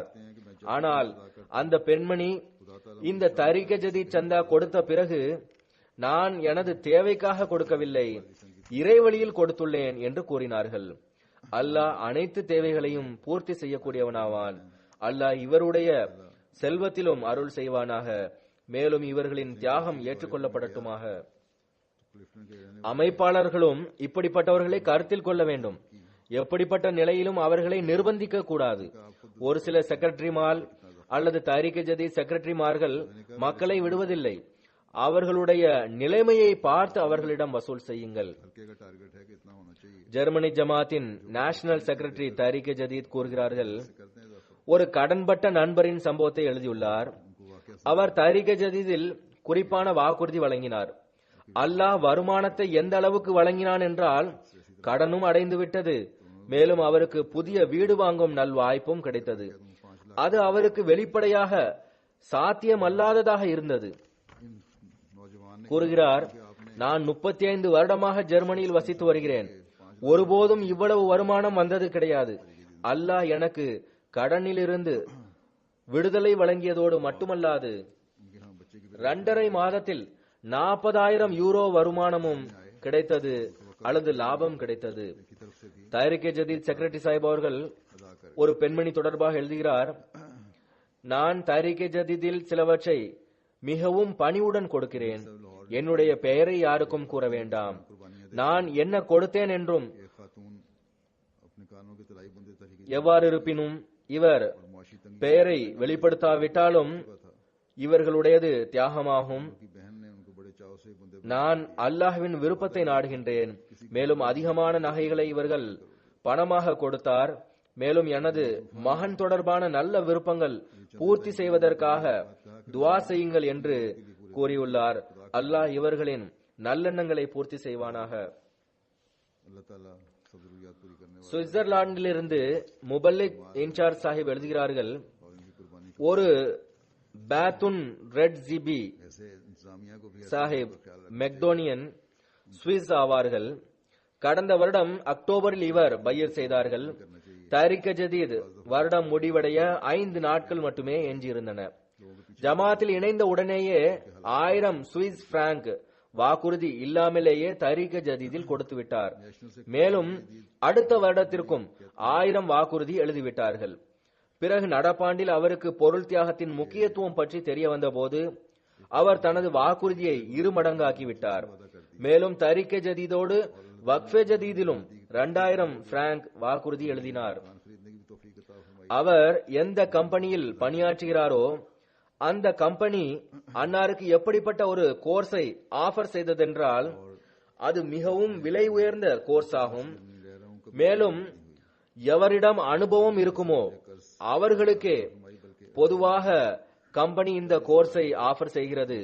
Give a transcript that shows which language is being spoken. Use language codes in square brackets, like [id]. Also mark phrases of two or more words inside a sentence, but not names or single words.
[ta] ஆனால் அந்த பெண்மணி இந்த தஹ்ரீக் ஜதீத் சந்தா கொடுத்த பிறகு, நான் எனது தேவைக்காக கொடுக்கவில்லை, இறைவழியில் கொடுத்துள்ளேன் என்று கூறினார்கள். அல்லாஹ் அனைத்து தேவைகளையும் பூர்த்தி செய்யக்கூடியவனாவான். அல்லாஹ் இவருடைய செல்வத்திலும் அருள் செய்வானாக. மேலும் இவர்களின் தியாகம் ஏற்றுக்கொள்ளப்படட்டுமாக. [ur] کلفٹن کے رہنے [ta] அமைப்பாளர்களும் இப்படிப்பட்டவர்களை கருத்தில் கொள்ள வேண்டும். எப்படிப்பட்ட நிலையிலும் அவர்களை நிர்பந்திக்க கூடாது. ஒரு சில செக்ரட்டரிமார் அல்லது தாரிக் ஜதீத் செக்ரட்டரிமார்கள் மக்களை விடுவதில்லை. அவர்களுடைய நிலைமையை பார்த்து அவர்களிடம் வசூல் செய்யுங்கள். [ur] حلقے کا ٹارگٹ ہے کہ اتنا ہونا چاہیے [ta] ஜெர்மனி ஜமாத்தின் [en] National Secretary [ta] தாரிக் ஜதீத் கூறுகிறார்கள், [ur] کرتے ہیں تو [ta] ஒரு கடன்பட்ட நண்பரின் சம்பவத்தை எழுதியுள்ளார். அவர் தாரிக் ஜதீதில் குறிப்பான வாக்குறுதி வழங்கினார். அல்லாஹ் வருமானத்தை எந்த அளவுக்கு வழங்கினான் என்றால் கடனும் அடைந்து விட்டது, மேலும் அவருக்கு புதிய வீடு வாங்கும் நல்வாய்ப்பும் கிடைத்தது. அது அவருக்கு வெளிப்படையாக சாத்தியமல்லாததாக இருந்தது. [ur] ان نوجوان نے [ta] கூறுகிறார், நான் 35 வருடமாக ஜெர்மனியில் வசித்து வருகிறேன். ஒருபோதும் இவ்வளவு வருமானம் வந்தது கிடையாது. அல்லாஹ் எனக்கு கடனிலிருந்து விடுதலை வழங்கியதோடு மட்டுமல்லாது [ur] ان کے یہاں بچے کی [ta] 2.5 மாதத்தில் 40,000 யூரோ வருமானமும் கிடைத்தது அல்லது லாபம் கிடைத்தது. [ur] کی طرف سے بھی [ta] தாரிக் ஜதீத் செக்ரட்டரி சாஹிப் அவர்கள் [ur] ادا کر [ta] ஒரு பெண்மணி தொடர்பாக எழுதுகிறார், நான் தாரிக் ஜதீதில் சிலவற்றை மிகவும் பணிவுடன் கொடுக்கிறேன். என்னுடைய பெயரை யாருக்கும் கூற வேண்டாம். நான் என்ன கொடுத்தேன் என்றும் [ur] ایک خاتون اپنے کانوں کے طلائی بندے طریقے [ta] எவ்வாறு இருப்பினும் இவர் [ur] اور معاشی تنگی [ta] பெயரை வெளிப்படுத்தாவிட்டாலும் இவர்களுடையது தியாகமாகும். [ur] کی بہن نے ان کو بڑے چاؤ سے بندے [ta] நான் அல்லாஹ்வின் விருப்பத்தை நாடுகின்றேன். மேலும் அதிகமான நகைகளை இவர்கள் பணமாக கொடுத்தார். மேலும் எனது மகன் தொடர்பான நல்ல விருப்பங்கள் பூர்த்தி செய்வதற்காக துஆ செய்யுங்கள் என்று கூறியுள்ளார். அல்லாஹ் இவர்களின் நல்லெண்ணங்களை பூர்த்தி செய்வானாக. [ur] اللہ تعالیٰ سب ضروریات پوری کرنے والا [ta] சுவிட்சர்லாந்திலிருந்து முபல்லிக் இன்சார்ஜ் சாஹிப் எழுதுகிறார்கள், [ur] اور ان کی قربانی [ta] ஒரு பேத்துன் ரெட் ஜிபி [ur] ایسے انتظامیہ کو بھی [ta] சாஹிப் மெக்டோனியன் சுவிஸ் ஆவார்கள். கடந்த வருடம் அக்டோபரில் இவர் பையர் செய்தார்கள். தாரிக் ஜதீத் வருடம் முடிவடைய 5 நாட்கள் மட்டுமே எஞ்சியிருந்தன. ஜமாத்தில் இணைந்த உடனேயே 1000 சுவிஸ் பிராங்க் வாக்குறுதி இல்லாமலேயே தாரிக் ஜதீதில் கொடுத்து விட்டார். மேலும் அடுத்த வருடத்திற்கும் 1000 வாக்குறுதி எழுதிவிட்டார்கள். பிறகு நடப்பாண்டில் அவருக்கு பொருள் தியாகத்தின் முக்கியத்துவம் பற்றி தெரிய வந்தபோது அவர் தனது வாக்குறுதியை 2 மடங்காக்கிவிட்டார். மேலும் தாரிக் ஜதீதோடு வக்ஃபே ஜதீதிலும் 2000 பிராங்க் வாக்குறுதி எழுதினார். [ur] خریدنے کی بھی توفیق عطا فرمائی. [ta] அவர் எந்த கம்பெனியில் பணியாற்றுகிறாரோ அந்த கம்பெனி அன்னாருக்கு எப்படிப்பட்ட ஒரு கோர்ஸை ஆஃபர் செய்ததென்றால் அது மிகவும் விலை உயர்ந்த கோர்ஸ் ஆகும். மேலும் எவரிடம் அனுபவம் இருக்குமோ அவர்களுக்கே பொதுவாக கம்பெனி இந்த கோர்ஸை ஆஃபர் செய்கிறது.